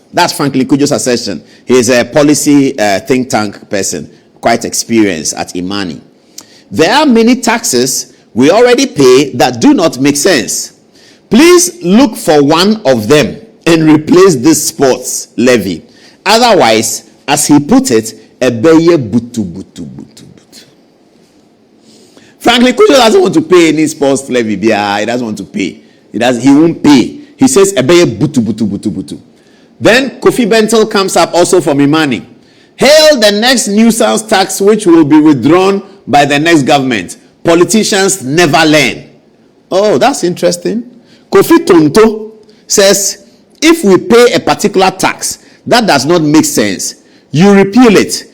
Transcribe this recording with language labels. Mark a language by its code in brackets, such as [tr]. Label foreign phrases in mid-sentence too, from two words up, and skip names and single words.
[en] That's Franklin Kujo's assertion. He is a policy think tank person, quite experienced at Imani. There are many taxes we already pay that do not make sense. Please look for one of them and replace this sports levy. Otherwise, as he put it, [ak] ebeye butu butu butu butu. [en] Franklin Kujo doesn't want to pay any sports levy. He doesn't want to pay. He won't pay. He says [ak] ebeye butu butu butu butu. [en] Then Kofi Bentel comes up also from Imani. Hail the next nuisance tax which will be withdrawn by the next government. Politicians never learn. Oh, that's interesting. Kofi Tonto says, if we pay a particular tax that does not make sense, you repeal it.